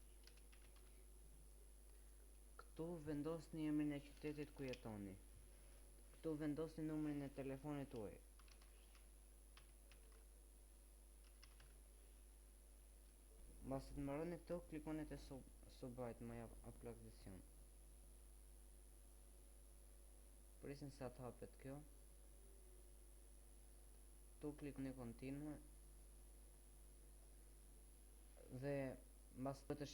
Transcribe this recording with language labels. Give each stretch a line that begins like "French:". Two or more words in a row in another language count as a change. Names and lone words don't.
Albanian: Këtu vendosni emrin e qytetit ku jetoni. Këtu vendosni numrin e telefonit tuaj. Mbas të mbaroni këtu, klikoni te
English: Submit my application.
Albanian: Prisni sa të hapet kjo. Këtu klikoni Continue. Dhe mbas të